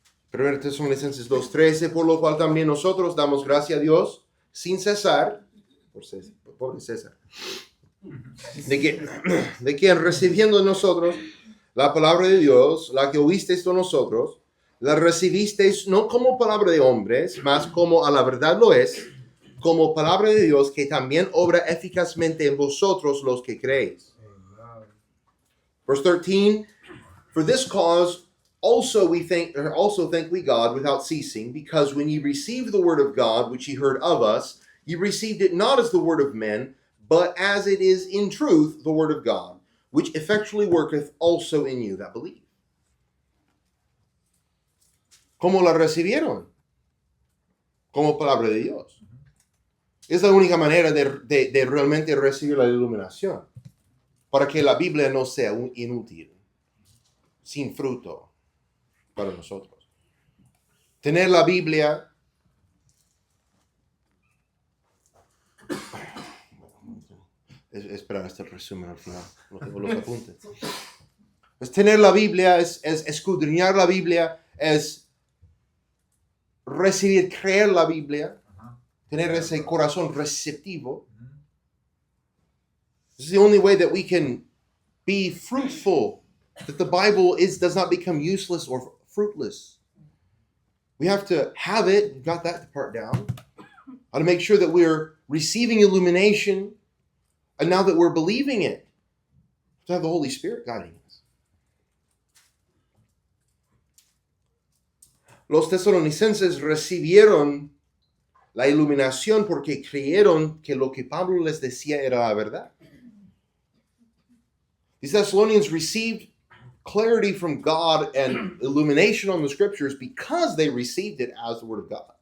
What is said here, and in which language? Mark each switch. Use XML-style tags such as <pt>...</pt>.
<es>1 Tesalonicenses 2:13, por lo cual también nosotros damos gracia a Dios sin cesar, pobre César, de que recibiendo de nosotros la palabra de Dios, la que oísteis de nosotros, la recibisteis no como palabra de hombres, mas como a la verdad lo es, como palabra de Dios que también obra eficazmente en vosotros los que creéis.</es> <en>Verse 13, for this cause also thank we God without ceasing, because when ye received the word of God, which ye heard of us, ye received it not as the word of men, but as it is in truth the word of God, which effectually worketh also in you that believe.</en> <es>¿Cómo la recibieron? Como palabra de Dios. Es la única manera de realmente recibir la iluminación, para que la Biblia no sea inútil, sin fruto para nosotros. Tener la Biblia esperar hasta el resumen al final, no tengo los apuntes. Es tener la Biblia, es escudriñar la Biblia, es recibir, creer la Biblia, tener ese corazón receptivo.</es> <en>This is the only way that we can be fruitful, that the Bible does not become useless or fruitless. We have to have it. We've got that part down. How to make sure that we're receiving illumination, and now that we're believing it, to have the Holy Spirit guiding us.</en> <es>Los tesalonicenses recibieron la iluminación porque creyeron que lo que Pablo les decía era la verdad.</es> <en>These Thessalonians received clarity from God and illumination on the scriptures because they received it as the word of God.</en>